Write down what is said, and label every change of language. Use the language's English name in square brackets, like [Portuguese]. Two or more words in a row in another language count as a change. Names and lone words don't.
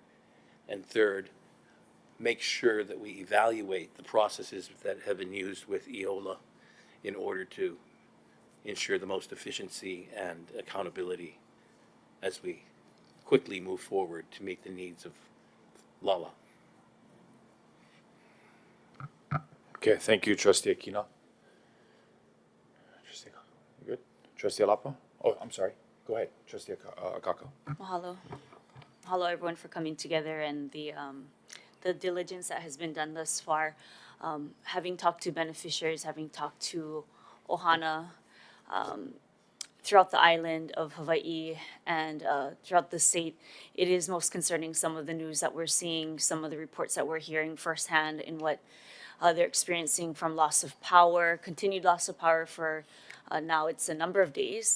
[English] And third, make sure that we evaluate the processes that have been used with EOLA in order to ensure the most efficiency and accountability as we quickly move forward to meet the needs of Lala. Okay, thank you, Trustee Aquino. Trustee, you good? Trustee Alapa? Oh, I'm sorry. Go ahead, Trustee Akako. Mahalo. Mahalo everyone for coming together and the diligence that has been done thus far. Having talked to beneficiaries, having talked to Ohana throughout the island of Hawai'i and throughout the state, it is most concerning some of the news that we're seeing, some of the reports that we're hearing firsthand in what they're experiencing from loss of power, continued loss of power for now it's a number of days.